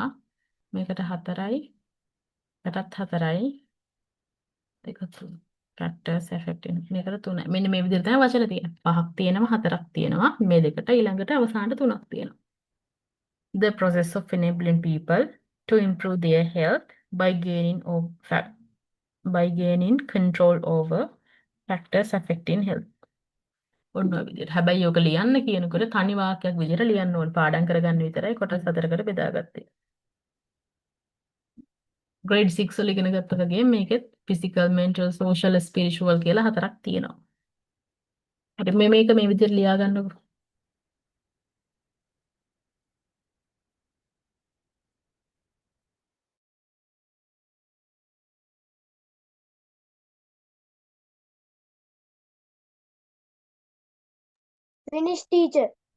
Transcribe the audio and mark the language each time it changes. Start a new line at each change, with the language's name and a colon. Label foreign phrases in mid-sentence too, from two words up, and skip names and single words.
Sinhala: මේකට 4යි, යටත් 4යි, දෙක 3.
English: factors affecting
Sinhala: මේකට 3යි. මෙන්න මේ විදිහට තමයි වචන තියෙන්නේ. පහක් තියෙනවා, හතරක් තියෙනවා. මේ දෙකට ඊළඟට අවසානට 3ක් තියෙනවා.
English: The process of enabling people to improve their health by gaining control over factors affecting health.
Sinhala: ඔන්න ඔය විදිහට. හැබැයි ඔක ලියන්න කියනකොට තනි වාක්‍යයක් විදිහට ලියන්න ඕන. පාඩම් කරගන්න විතරයි කොටස් හතරකට බෙදාගත්තේ. grade 6 වල ඉගෙන ගත්ත වගේ මේකෙත්
English: physical, mental, social, spiritual
Sinhala: කියලා හතරක් තියෙනවා. හරි මේක මේ විදිහට ලියා ගන්නකො.
English: Finish, teacher.